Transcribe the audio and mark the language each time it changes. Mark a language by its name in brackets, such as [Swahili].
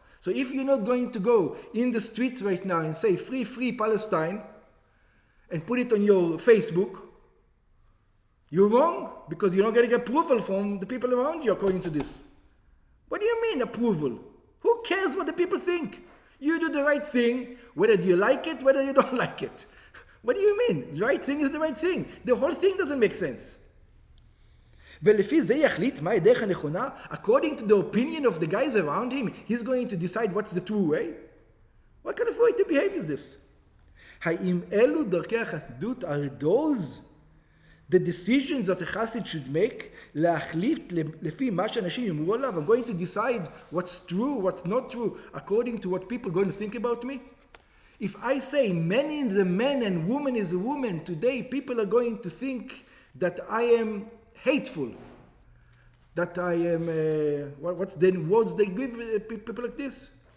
[English] So if you're not going to go in the streets right now and say free, free Palestine and put it on your Facebook, you're wrong because you're not getting approval from the people around you according to this. What do you mean approval? Who cares what the people think? You do the right thing, whether you like it, whether you don't like it. What do you mean? The right thing is the right thing. The whole thing doesn't make sense. [Hebrew] ולפי זה יחליט מה הדרך הנכונה? [English] According to the opinion of the guys around him, he's going to decide what's the true way? What kind of way to behave is this? [Hebrew] האם אלו דרכי החסידות? [English] Are those the decisions that a chassid should make? [Hebrew] להחליט לפי מה שאנשים יאמרו עליו? [English] I'm going to decide what's true, what's not true, according to what people are going to think about me? If I say man is a man and woman is a woman, today people are going to think that I am hateful, that I am, what's the words they give people like this?